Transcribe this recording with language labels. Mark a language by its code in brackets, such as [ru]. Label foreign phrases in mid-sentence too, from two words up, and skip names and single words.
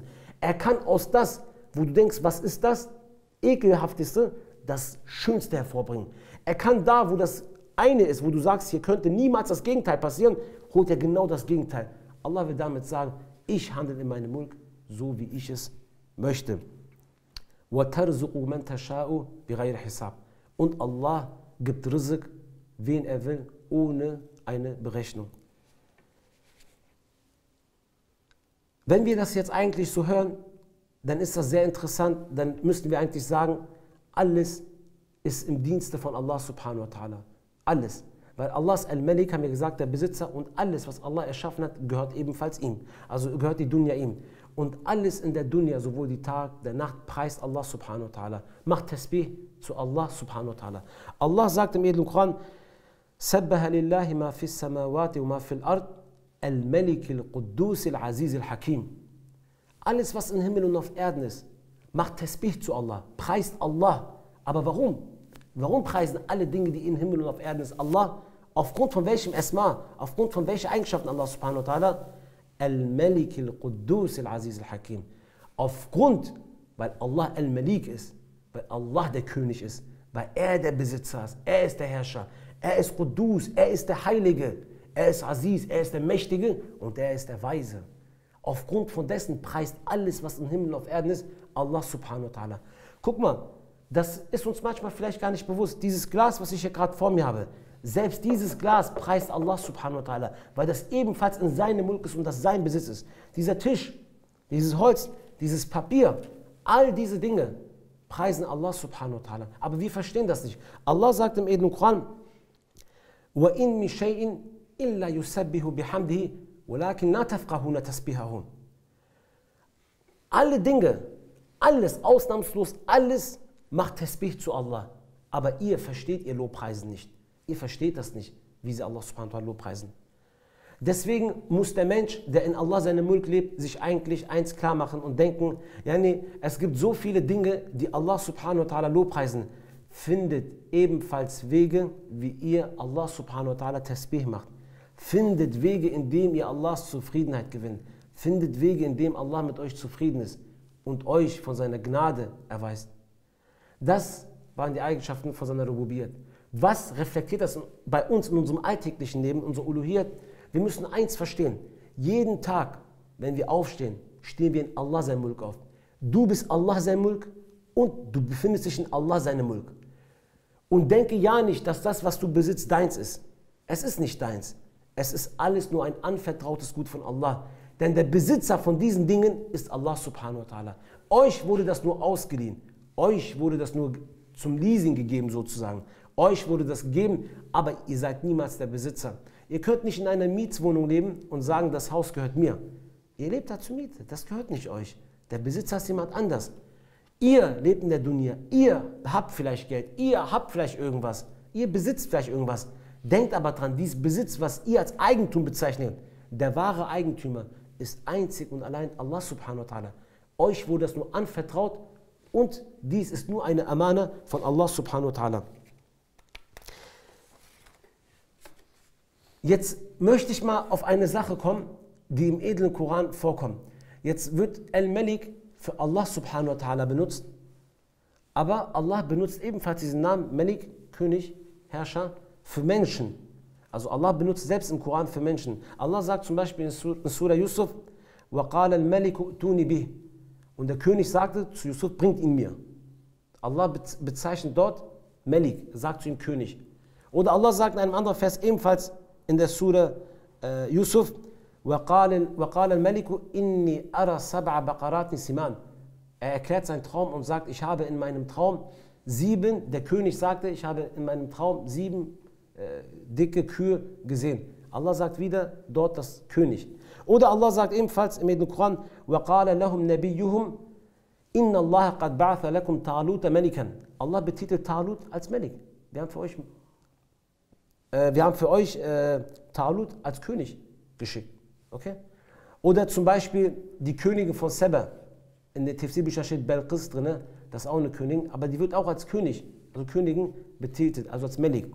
[de] Er kann aus das, wo du denkst, was ist das Ekelhafteste, das Schönste hervorbringen. Er kann da, wo das eine ist, wo du sagst, hier könnte niemals das Gegenteil passieren, holt er genau das Gegenteil. Allah will damit sagen, ich handle in meinem Mulk so, wie ich es möchte. [ar] وَتَرْزُقُ مَنْ تَشَاءُ بِغَيْرِ حِسَابٍ. [de] Und Allah gibt Rizq, wen er will, ohne eine Berechnung. Wenn wir das jetzt eigentlich so hören, dann ist das sehr interessant, dann müssten wir eigentlich sagen, alles ist im Dienste von Allah [ar] سبحانه وتعالى. [de] Alles. Weil Allah ist Al-Malik, haben wir gesagt, der Besitzer, und alles, was Allah erschaffen hat, gehört ebenfalls ihm. Also gehört die Dunya ihm. Und alles in der Dunya, sowohl die Tag, der Nacht, preist Allah [ar] سبحانه وتعالى. [de] Macht Tasbih zu Allah [ar] سبحانه وتعالى. [de] Allah sagt im edlen Koran, [ar] سَبَّهَ لِلَّهِ مَا فِي السَّمَاوَاتِ وَمَا فِي الْأَرْضِ الْمَلِكِ الْقُدُّوسِ الْعَزِيزِ الْحَكِيمِ. [de] Alles, was im Himmel und auf Erden ist, macht Tasbih zu Allah, preist Allah. Aber warum? Warum preisen alle Dinge, die im Himmel und auf Erden ist, Allah? Aufgrund von welchem Esma? Aufgrund von welchen Eigenschaften Allah [ar] سبحانه وتعالى? [de] Al-Malik al-Quddus al-Aziz al-Hakim. Aufgrund, weil Allah Al-Malik ist, weil Allah der König ist, weil er der Besitzer ist, er ist der Herrscher, er ist Quddus, er ist der Heilige, er ist Aziz, er ist der Mächtige und er ist der Weise. Aufgrund von dessen preist alles, was im Himmel und auf Erden ist, [ar] الله سبحانه وتعالى. [de] Guck mal, das ist uns manchmal vielleicht gar nicht bewusst. Dieses Glas, was ich hier gerade vor mir habe, selbst dieses Glas preist Allah [ar] سبحانه وتعالى, [de] weil das ebenfalls in seinem Mulk ist und das sein Besitz ist. Dieser Tisch, dieses Holz, dieses Papier, all diese Dinge preisen Allah [ar] سبحانه وتعالى. [de] Aber wir verstehen das nicht. Allah sagt im edlen Koran, [ar] وَإِن مِّن شَيْءٍ إِلَّا يُسَبِّحُ بِحَمْدِهِ وَلَكِنْ لَا تَفْقَهُونَ تَسْبِحَهُمْ. [de] Alle Dinge, alles, ausnahmslos, alles macht Tasbih zu Allah. Aber ihr versteht ihr Lobpreisen nicht. Ihr versteht das nicht, wie sie Allah [ar] سبحانه وتعالى [de] lobpreisen. Deswegen muss der Mensch, der in Allah seinem Mulk lebt, sich eigentlich eins klar machen und denken, yani, es gibt so viele Dinge, die Allah [ar] سبحانه وتعالى [de] lobpreisen. Findet ebenfalls Wege, wie ihr Allah [ar] سبحانه وتعالى [de] Tasbih macht. Findet Wege, in denen ihr Allahs Zufriedenheit gewinnt. Findet Wege, in denen Allah mit euch zufrieden ist und euch von seiner Gnade erweist. Das waren die Eigenschaften von seiner Rububiyyat. Was reflektiert das bei uns in unserem alltäglichen Leben, unser Uluhiyyat? Wir müssen eins verstehen. Jeden Tag, wenn wir aufstehen, stehen wir in Allah sein Mulk auf. Du bist Allah sein Mulk und du befindest dich in Allah seinem Mulk. Und denke ja nicht, dass das, was du besitzt, deins ist. Es ist nicht deins. Es ist alles nur ein anvertrautes Gut von Allah. Denn der Besitzer von diesen Dingen ist Allah [ar] سبحانه وتعالى. [de] Euch wurde das nur ausgeliehen. Euch wurde das nur zum Leasing gegeben sozusagen. Euch wurde das gegeben, aber ihr seid niemals der Besitzer. Ihr könnt nicht in einer Mietswohnung leben und sagen, das Haus gehört mir. Ihr lebt da zur Miete, das gehört nicht euch. Der Besitzer ist jemand anders. Ihr lebt in der Dunya, ihr habt vielleicht Geld, ihr habt vielleicht irgendwas, ihr besitzt vielleicht irgendwas. Denkt aber dran, dieses Besitz, was ihr als Eigentum bezeichnet, der wahre Eigentümer ist einzig und allein Allah [ar] سبحانه وتعالى. [de] Euch wurde das nur anvertraut und dies ist nur eine Amana von Allah [ar] سبحانه وتعالى. [de] Jetzt möchte ich mal auf eine Sache kommen, die im edlen Koran vorkommt. Jetzt wird Al-Malik für Allah [ar] سبحانه وتعالى [de] benutzt, aber Allah benutzt ebenfalls diesen Namen Malik, König, Herrscher, für Menschen. Also Allah benutzt selbst im Koran für Menschen. Allah sagt zum Beispiel in Surah Yusuf, [ar] وَقَالَ الْمَلِكُ تُونِ بِهِ. [de] Und der König sagte zu Yusuf, bringt ihn mir. Allah bezeichnet dort Malik, sagt zu ihm König. Oder Allah sagt in einem anderen Vers ebenfalls in der Surah Yusuf, [ar] وَقَالَ الْمَلِكُ إِنِّي أَرَى سَبْعَ بَقَرَاتٍ سِمَانٍ. [de] Er erklärt seinen Traum und sagt, ich habe in meinem Traum der König sagte, ich habe in meinem Traum 7 dicke Kühe gesehen. Allah sagt wieder dort das König. Oder Allah sagt ebenfalls im Koran, [ar] وَقَالَ لَهُمْ نَبِيُّهُمْ إِنَّ اللَّهَ قَدْ بَعَثَ لَكُمْ طَالُوتَ مَلِكًا. [de] Allah betitelt Talut als Malik. Wir haben für euch Talut als König geschickt. Okay? Oder zum Beispiel die Königin von Seba. In der Tafsir-Bücher steht Belqis drin, das ist auch eine Königin, aber die wird auch als König, also Königin betitelt, also als Malik.